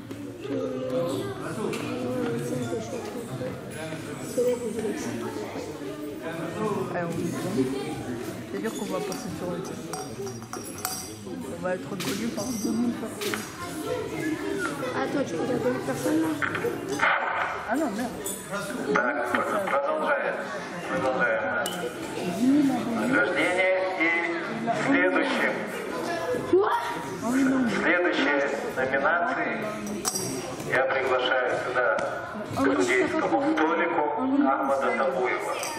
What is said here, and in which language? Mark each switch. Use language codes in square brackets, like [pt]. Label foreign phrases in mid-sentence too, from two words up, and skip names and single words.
[fr] C'est-à-dire qu'on va passer sur le thème. On va être reconnu par 2000 personnes. Ah, toi, tu regardes 2000 personnes là? Ah non, merde. [ru] Продолжаем. Награждение и следующие номинации я приглашаю сюда к судейскому столику Ахмада Табуева.